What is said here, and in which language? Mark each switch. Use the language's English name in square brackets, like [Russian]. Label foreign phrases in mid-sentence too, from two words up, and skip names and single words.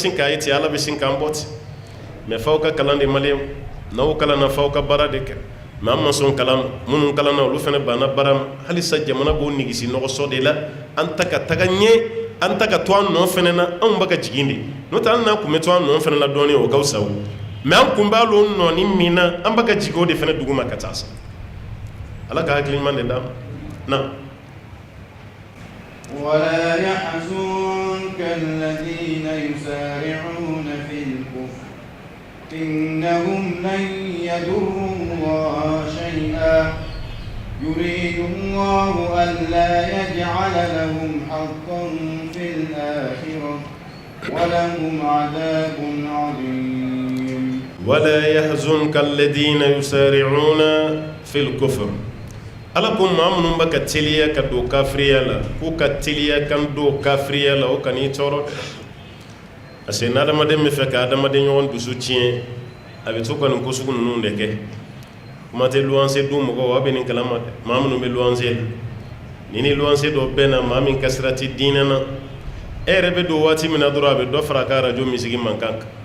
[Bambara] sin k'a ye ten Ala bɛ sin k'an bɔ ten mais f'aw ka kalan de maliyɛnw n'aw kalanna f'aw ka baara de kɛ mais an ma sɔn kalan minnu kalanna olu fana banna baara ma halisa jamana b'o nigisi nɔgɔsɔ de la an ta ka taga ɲɛ an ta ka to an nɔ fana na anw bɛ ka jigin de n'o tɛ hali n'an kun bɛ to an nɔ fana la dɔɔnin o ka fisa o mais an kun b'a lɔ nɔɔni min na an bɛ ka jigin o de fana duguma ka taa sa Ala ka hakili ɲuman de d'a ma na [Arabic] ولا يحزنك الذين يسارعون في الكفر إنهم لن يضروا الله شيئا يريد الله ألا يجعل لهم حظا في الآخرة ولهم عذاب عظيم ولا يحزنك الذين يسارعون في الكفر [Bambara] Ala ko maa minnu bɛ ka teliya ka don kafiriya la k'u ka teliya kan don kafiriya la o kan'i tɔɔrɔ [French] parce que [Bambara] n'adamaden bɛ fɛ ka adamaden ɲɔgɔn dusu tiɲɛ a bɛ to ka nin ko sugu ninnu de kɛ kuma tɛ luwanse dun mɔgɔw a bɛ nin kalama dɛ maa minnu bɛ luwanse la ni luwanse dɔ bɛ na maa min kasira tɛ diinɛ na e yɛrɛ bɛ don waati min na dɔrɔn a bɛ dɔ fara a ka arajo misigi mankan